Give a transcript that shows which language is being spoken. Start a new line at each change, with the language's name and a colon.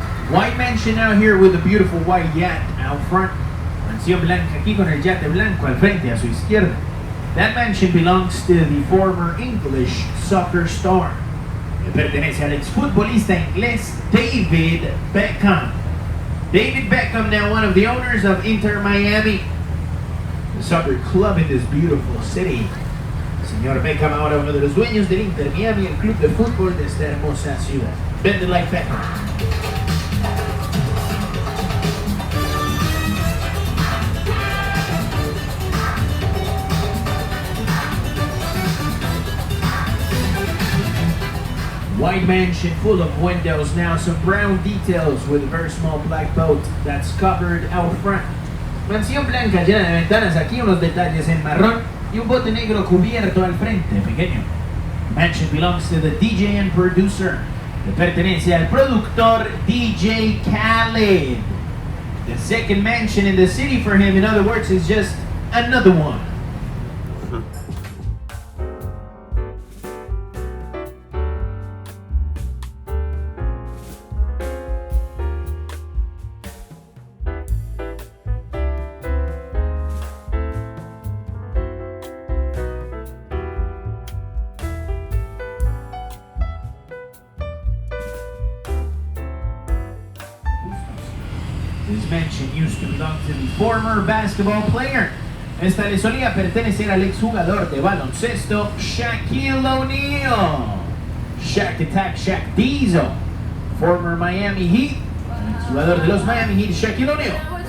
English: White mansion out here with a beautiful white yacht out front.
Spanish: Mansión blanca aquí con el yate blanco al frente a su izquierda.
English: That mansion belongs to the former English soccer star.
Spanish: Le pertenece al exfutbolista inglés David Beckham.
English: David Beckham, now one of the owners of Inter Miami, the soccer club in this beautiful city.
Spanish: Señor Beckham, ahora uno de los dueños del Inter Miami, el club de fútbol de esta hermosa ciudad.
English: Bend it like Beckham. White mansion full of windows, now some brown details with a very small black boat that's covered out front.
Spanish: Mansión blanca llena de ventanas, aquí unos detalles en marrón y un bote negro cubierto al frente, pequeño.
English: Mansion belongs to the DJ and producer.
Spanish: Le pertenece al productor DJ Khaled.
English: The second mansion in the city for him, in other words, is just another one. This mansion used to belong to the former basketball player.
Spanish: Esta le solía pertenecer al exjugador de baloncesto Shaquille O'Neal.
English: Shaq Attack Shaq Diesel. Former Miami Heat.
Spanish: Exjugador de los Miami Heat, Shaquille O'Neal.